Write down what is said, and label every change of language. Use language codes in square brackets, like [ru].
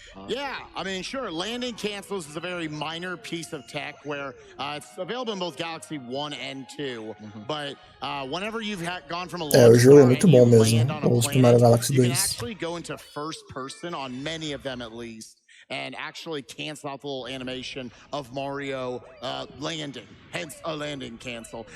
[en] Yeah, I mean, sure, landing cancels is a very minor piece of tech where it's available in both Galaxy 1 and 2, but whenever you've gone from a [pt] o jogo é muito bom mesmo, o Super Mario Galaxy 2. [en] You can actually go into first person on many of them at least, and actually cancel out the little animation of Mario landing, hence a landing cancel.